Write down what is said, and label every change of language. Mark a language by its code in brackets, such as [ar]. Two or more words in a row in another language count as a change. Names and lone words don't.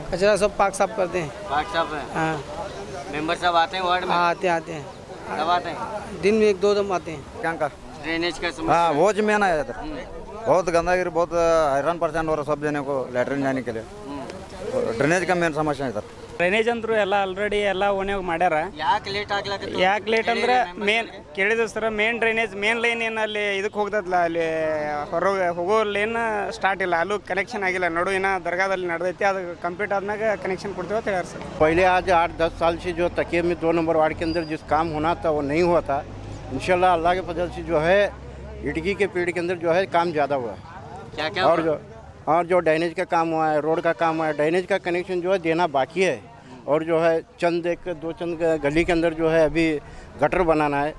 [hi] कचरा सब पाक साफ करते हैं। वार्ड साहब है, हाँ मेंबर साहब आते हैं वार्ड में? आते हैं कब आते हैं? दिन में 1-2 दम आते हैं। क्या का ड्रेनेज का समस्या। हाँ वो में ना इधर बहुत गंदगी, बहुत हैरान परेशान हो रहा सब जने को लैट्रिन जाने के लिए। ड्रेनेज का मेन समस्या है इधर। [kn] ಡ್ರೈನೇಜ್ ಅಂತೂ ಎಲ್ಲ ಆಲ್ರೆಡಿ ಎಲ್ಲ ಓನ್ಯಾಗ ಮಾಡ್ಯಾರ। ಯಾಕೆ ಲೇಟ್ ಆಗ್ಲಕತ್ತ? ಯಾಕೆ ಲೇಟ್ ಅಂದ್ರೆ ಮೇನ್ ಕೇಳಿದ ಸರ್, [en] main drainage main line [kn] ಏನು ಅಲ್ಲಿ ಇದಕ್ಕೆ ಹೋಗ್ತದಲ್ಲ, ಅಲ್ಲಿ ಹೊರಗೆ ಹೋಗೋ [en] line start [kn] ಇಲ್ಲ, ಅಲ್ಲೂ ಕನೆಕ್ಷನ್ ಆಗಿಲ್ಲ। ನೋಡು ಇನ್ನ ದರ್ಗಾದಲ್ಲಿ ನಡೆದೈತಿ, ಅದು ಕಂಪ್ಲೀಟ್ ಆದ್ಮೇಲೆ कनेक्शन ಕೊಡ್ತೀವಿ ಅಂತ ಹೇಳ್ಯಾರ सर। [hi] पहले आज 8-10 साल से जो तकिए में 2 नंबर वार्ड के अंदर जिस काम होना था वो नहीं हुआ था। इंशाल्लाह अल्लाह के फजल से जो है इटकी के पेड़ के अंदर जो है काम ज़्यादा हुआ है। क्या और जो ड्रेनेज का काम हुआ है, रोड का काम हुआ है, ड्रेनेज का कनेक्शन जो है देना बाकी है। और जो है चंद गली के अंदर जो है अभी गटर बनाना है।